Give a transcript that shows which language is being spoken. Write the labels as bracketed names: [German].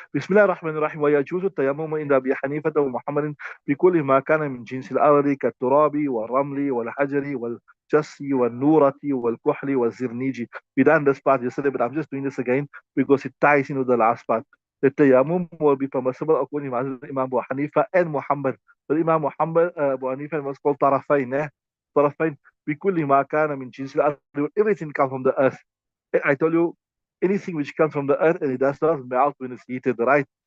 [Arabic] بسم الله الرحمن الرحيم ويجوز التيمم عند أبي حنيفة ومحمد بكل ما كان من جنس الأرض كالتراب والرمل والحجر والجس والنورة والكحل والزرنيج. [English] We done this part yesterday, but I'm just doing this again because it ties into the last part. The tayammum will be permissible according to Imam Abu Hanifa and Muhammad. But Imam Muhammad, Abu Hanifa was called طرفين. [Arabic] طرفين بكل ما كان من جنس الأرض. [English] Everything comes from the earth. I told you anything which comes from the earth and it does not melt when it's heated, right?